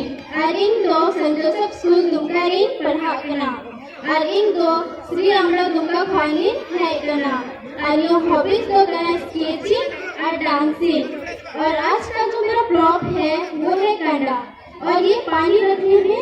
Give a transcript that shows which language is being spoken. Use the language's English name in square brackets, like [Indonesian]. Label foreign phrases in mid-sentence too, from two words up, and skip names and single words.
[Santali] Aring do St. Joseph School Dumkarin पढ़ाक kana. Aring do Sri Amla Dumka Khani है kana. Ario hobbies do kana sketching और डांसिंग. [Hindi] और आज का जो मेरा प्रॉप है वो है कंडा और ये पानी रखने में